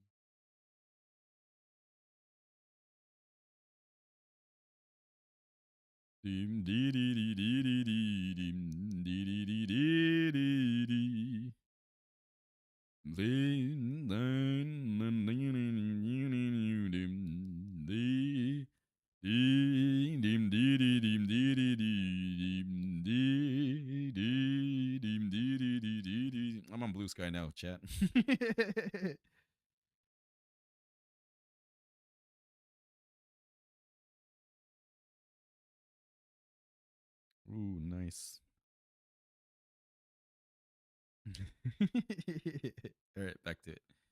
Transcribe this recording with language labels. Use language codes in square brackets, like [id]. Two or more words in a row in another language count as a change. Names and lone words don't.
[en] Dim dee dee dee dee dee dee dim dee dee dee dee dee dee. Dim dim dim dim dim dim dee. Dim dee dee dim dee dee dee dim dee dee dim dee dee dee dee dee. I'm on Blue Sky now, chat. Ooh, nice. All right, back to it.